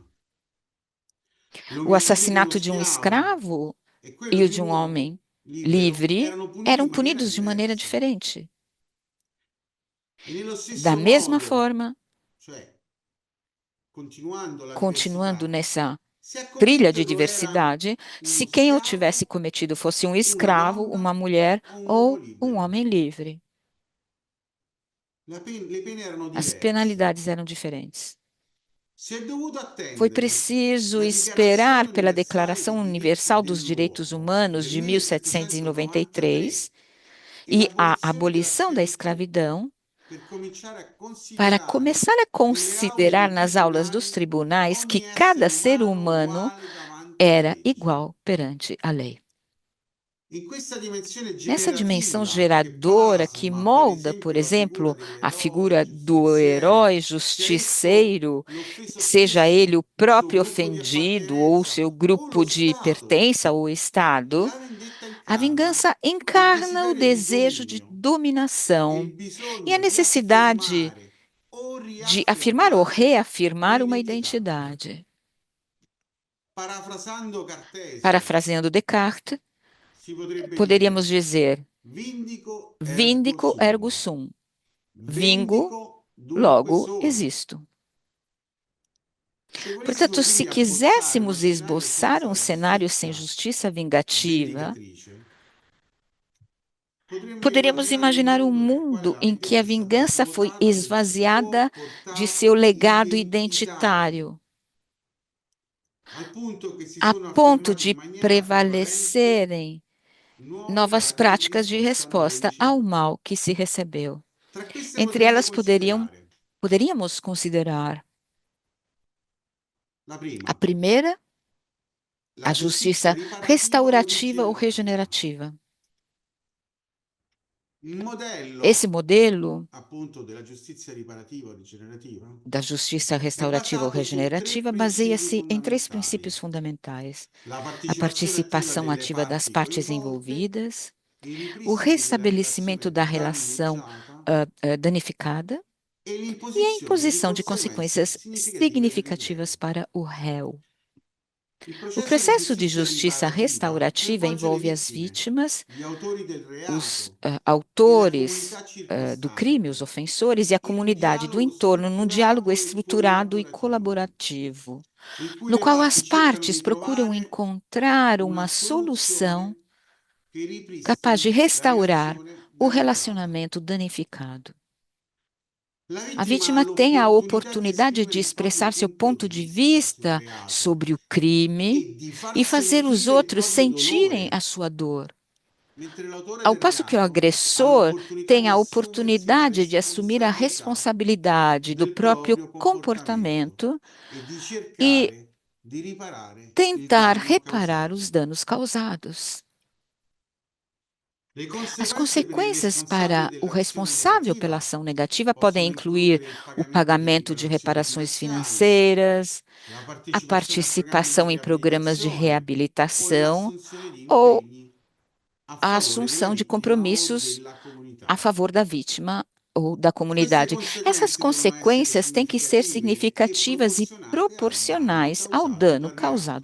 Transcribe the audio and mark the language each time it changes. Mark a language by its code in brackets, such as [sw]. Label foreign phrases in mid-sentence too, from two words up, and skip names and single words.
[pt] O assassinato de um escravo e o de um homem livre eram punidos de maneira diferente. Da mesma forma, continuando nessa [it] Se a [pt] trilha de [it] commetterlo era [pt] diversidade se [it] uno [pt] quem o [it] schiavo, [pt] tivesse cometido fosse um [it] una [pt] escravo, uma [it] donna [pt] mulher [it] o un uomo [pt] ou um [it] libero. [pt] homem livre. [it] Le pene erano [pt] As [it] diverse. [pt] penalidades eram diferentes. [it] Si è dovuto [pt] Foi [it] attendere [pt] preciso [it] la [pt] esperar [it] Dichiarazione [pt] pela [it] universale [pt] Declaração [it] dei diritti [pt] Universal dos Direitos [it] dell'uomo [pt] Humanos [it] del [pt] de 1793 [it] 1793 e [pt] e a [it] l'abolizione della [pt] abolição da [it] schiavitù [pt] escravidão [it] per cominciare a [pt] para [it] considerare [pt] começar a [it] nelle aule [pt] considerar [it] dei [pt] nas aulas dos [it] tribunali [pt] tribunais que [it] ogni essere [pt] cada ser [it] umano [pt] humano [it] uguale davanti alla [pt] era [it] legge. [pt] igual perante a lei. [it] In questa dimensione [pt] Nessa dimensão [it] generativa che [pt] geradora que [it] plasma, per [pt] molda, por [it] esempio, la figura [pt] exemplo, a [it] dell'eroe [pt] figura do [it] giustiziere, [pt] herói [it] certo [pt] justiceiro, [it] l'offeso [pt] seja [it] stesso, [pt] ele o [it] il suo [pt] próprio [it] gruppo di [pt] ofendido ou [it] appartenenza [pt] seu [it] o lo [pt] grupo de [it] Stato, [pt] pertença ou Estado, [it] la vendetta [pt] a [it] incarna [pt] vingança [it] il [pt] encarna o [it] desiderio di [pt] desejo de [it] dominio e [pt] dominação [it] il [pt] e a [it] bisogno di [pt] necessidade [it] affermare o [pt] de afirmar ou [it] riaffermare [pt] reafirmar uma [it] un'identità. [pt] identidade. [it] Parafrasando Cartesio, [pt] Parafraseando Descartes, [it] si potrebbe [pt] poderíamos [it] dire [pt] dizer: [la] vindico ergo vindico ergo sum, [pt] sum, vingo, [it] vendico dunque [pt] logo [it] sono. [pt] existo. [it] Se volessimo [pt] Portanto, se [it] quindi abbozzare uno [pt] quiséssemos [it] scenario [pt] esboçar [it] senza [pt] um [it] la [pt] cenário sem [it] giustizia [pt] justiça vingativa, [it] vendicatrice, potremmo [pt] poderíamos [it] immaginare un [pt] imaginar um [it] mondo nel quale [pt] mundo [it] la [pt] em [it] mente [pt] que [it] è [pt] a [it] stata [pt] vingança foi [it] svuotata del suo [pt] esvaziada de seu [it] portato [pt] legado [it] identitario, [pt] identitário, [it] al punto che si [pt] a [it] sono [pt] ponto [it] affermate in [pt] de [it] maniera prevalente [pt] prevalecerem [it] nuove [pt] novas [it] pratiche di [pt] práticas de [it] risposta al male [pt] resposta ao [it] ricevuto. [pt] mal que se recebeu. [it] Tra queste [pt] Entre [it] potremmo [pt] elas [it] considerare [pt] poderíamos considerar [it] la [pt] a [it] prima, [pt] primeira, [it] la [pt] a [it] giustizia [pt] justiça [it] riparativa o [pt] restaurativa ou [it] rigenerativa. [pt] regenerativa. [it] Il [pt] Esse [it] modello [pt] modelo [it] appunto della giustizia riparativa o rigenerativa [pt] da justiça [it] è [pt] restaurativa ou [it] basato su tre [pt] regenerativa [it] principi [pt] baseia-se em três princípios [it] fondamentali: [pt] fundamentais: [it] la [pt] a [it] partecipazione attiva [pt] participação [it] delle [pt] ativa das [it] parti [pt] partes [it] coinvolte, [pt] envolvidas, [it] il [pt] o [it] ripristino della [pt] restabelecimento [it] relazione [pt] da relação [it] danneggiata [pt] danificada [it] e [pt] e a [it] l'imposizione di [pt] imposição de [it] conseguenze [pt] consequências [it] significative per il [pt] significativas [it] reo. [pt] para o réu. [it] Il [pt] O [it] processo di [pt] processo de [it] giustizia [pt] justiça [it] riparativa [pt] restaurativa [it] coinvolge le [pt] envolve as [it] vittime, [pt] vítimas, [it] gli autori del [pt] os [it] reato e la [pt] autores [it] comunità [pt] do crime, os [it] circostante, [pt] ofensores e a [it] in un [pt] comunidade do [it] dialogo [pt] entorno, num diálogo [it] strutturato e [pt] estruturado e [it] collaborativo, [pt] colaborativo, [it] in cui [pt] no [it] le [pt] qual as [it] parti cercano [pt] partes [it] di [pt] procuram [it] trovare [pt] encontrar [it] una [pt] uma solução [it] soluzione che [pt] capaz de [it] ripristini la [pt] restaurar [it] relazione [pt] o [it] danneggiata. [pt] relacionamento danificado. [it] La [pt] A [it] vittima ha [pt] vítima tem a [it] l'opportunità di [pt] oportunidade de [it] esprimere il proprio [pt] expressar seu [it] punto [pt] ponto [it] di [pt] de [it] vista sul [pt] vista [it] reato [pt] sobre o crime [it] e di far [pt] e fazer os [it] sentire il [pt] outros [it] proprio [pt] sentirem a [it] dolore, [pt] sua dor. [it] mentre l'autore [pt] Ao [it] del [pt] passo que o [it] reato ha [pt] agressor [it] l'opportunità [pt] tem [it] di [pt] a [it] assumersi la [pt] oportunidade de assumir a [it] responsabilità [pt] responsabilidade do [it] del [pt] próprio [it] proprio comportamento [pt] comportamento [it] e di [pt] e [it] cercare di riparare il [pt] tentar [it] danno [pt] reparar os [it] causato. [pt] danos causados. [it] Le [pt] As [it] conseguenze per il [pt] consequências [it] responsabile [pt] para o [it] dell'azione [pt] responsável pela [it] negativa [pt] ação negativa podem [it] possono [pt] incluir [it] includere il [pt] o [it] pagamento di [pt] pagamento de [it] riparazioni [pt] reparações [it] finanziarie, [pt] financeiras, [it] la [pt] a [it] partecipazione a programmi di [pt] participação em programas de [it] riabilitazione o [pt] reabilitação [it] l'assunzione di [pt] ou [it] impegni a [pt] a [it] favore della [pt] assunção de [it] vittima o [pt] compromissos [it] della [pt] a [it] comunità. [pt] favor da vítima ou da [it] Queste [pt] comunidade. Essas [it] conseguenze devono essere [pt] consequências têm que ser [it] significative e [pt] significativas e [it] proporzionate al danno [pt] proporcionais ao [it] causato [pt] dano [it] dal reato.